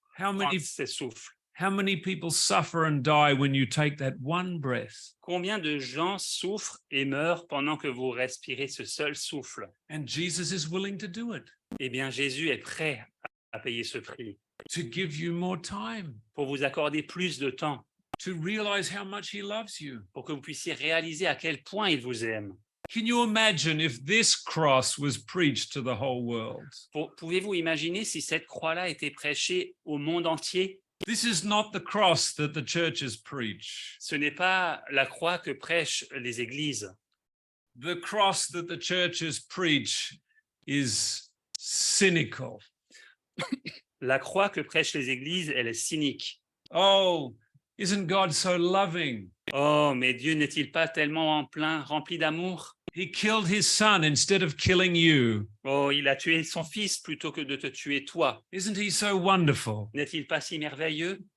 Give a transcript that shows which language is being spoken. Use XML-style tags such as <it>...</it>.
<en>How</en> <fr>prendre</fr> <en>many</en> <fr>ce souffle?</fr> <en>How many people suffer and die when you take that one breath?</en> <fr>Combien de gens souffrent et meurent pendant que vous respirez ce seul souffle?</fr> <en>And Jesus is willing to do it,</en> <fr>Eh bien, Jésus est prêt à payer ce prix</fr> <en>to give you more time,</en> <fr>pour vous accorder plus de temps,</fr> <en>to realize how much he loves you.</en> <fr>pour que vous puissiez réaliser à quel point il vous aime.</fr> <en>Can you imagine if this cross was preached to the whole world?</en> <fr>Pouvez-vous imaginer si cette croix-là était prêchée au monde entier?</fr> <en>This is not the cross that the churches preach.</en> <fr>Ce n'est pas la croix que prêchent les églises.</fr> <en>The cross that the churches preach is cynical.</en> <fr>La croix que prêchent les églises, elle est cynique.</fr> <en>Oh, isn't God so loving?</en> <fr>Oh, mais Dieu n'est-il pas tellement rempli d'amour?</fr> <en>He killed his son instead of killing you.</en> <fr>Oh, il a tué son fils plutôt que de te tuer toi.</fr> <en>Isn't he so wonderful?</en> <fr>N'est-il pas si merveilleux?</fr>